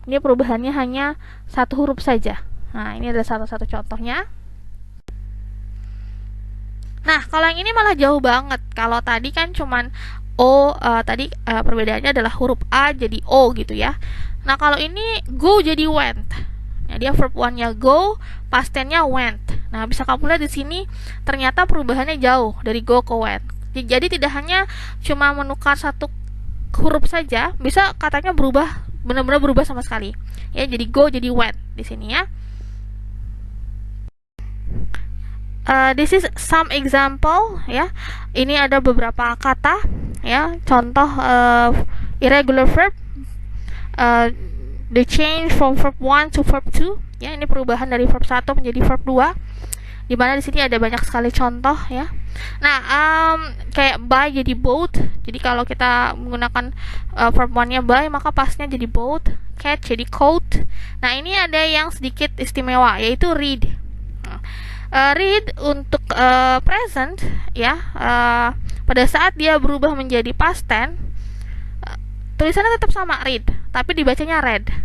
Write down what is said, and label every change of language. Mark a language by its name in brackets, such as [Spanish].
[Indonesian] Ini perubahannya hanya satu huruf saja. Nah, ini adalah salah satu contohnya. Nah, kalau yang ini malah jauh banget. Kalau tadi kan cuman o, perbedaannya adalah huruf a jadi o gitu ya. Nah, kalau ini go jadi went. Ya, dia verb 1-nya go, past tense-nya went. Nah, bisa kamu lihat di sini ternyata perubahannya jauh dari go ke went. Jadi tidak hanya cuma menukar satu huruf saja, bisa katanya berubah benar-benar berubah sama sekali. Ya, jadi go jadi went di sini ya. [English] This is some example [Indonesian] ya. Ini ada beberapa kata ya, contoh irregular verb. [English] The change from verb 1 to verb 2 [Indonesian] ya, ini perubahan dari verb 1 menjadi verb 2, di mana di sini ada banyak sekali contoh ya. Nah, kayak buy jadi bought. Jadi kalau kita menggunakan verb 1-nya buy, maka pastnya jadi bought. Catch jadi caught. Nah, ini ada yang sedikit istimewa, yaitu read. Read untuk present ya, pada saat dia berubah menjadi past tense, tulisannya tetap sama read, tapi dibacanya read.